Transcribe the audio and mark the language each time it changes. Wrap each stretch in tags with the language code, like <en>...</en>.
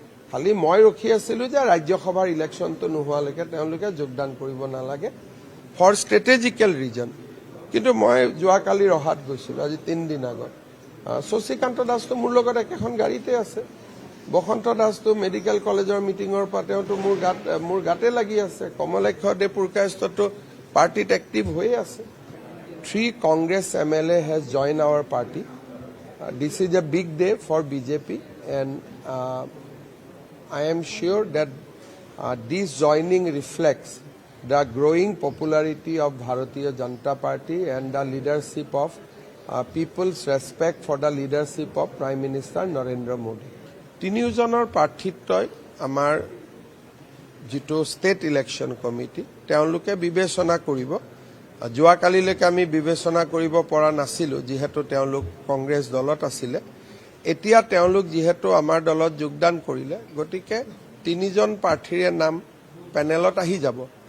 <as>খালি মই ৰখি আছিলোঁ যে ৰাজ্যসভাৰ ইলেকশ্যনটো নোহোৱালৈকে তেওঁলোকে যোগদান কৰিব নালাগে</as> <en>For strategical reason.</en> <as>কিন্তু মই যোৱাকালি ৰহাত গৈছিলোঁ, আজি 3 দিন আগত। শশীকান্ত দাসটো মোৰ লগত একেখন গাড়ীতে আছে, বসন্ত দাসটো মেডিকেল কলেজৰ মিটিঙৰ পৰা তেওঁতো মোৰ গাতে লাগি আছে। কমলাক্ষ দে পুৰকায়স্থটো পাৰ্টিত এক্টিভ হৈয়ে আছে।</as> <en>3 Congress MLA has joined our party. This is a big day for BJP, and I am sure that this joining reflects the growing popularity of Bharatiya Janata Party and the leadership of people's respect for the leadership of Prime Minister Narendra Modi.</en> <as>তিনিওজনৰ প্ৰাৰ্থিত্বই আমাৰ যিটো state election committee তেওঁলোকে বিবেচনা কৰিব। যোৱাকালিলৈকে আমি বিবেচনা কৰিব পৰা নাছিলোঁ, যিহেতু তেওঁলোক কংগ্ৰেছ দলত আছিলে। এতিয়া তেওঁলোক যিহেতু আমাৰ দলত যোগদান কৰিলে, গতিকে 3জন প্ৰাৰ্থীৰে নাম পেনেলত আহি যাব।</as>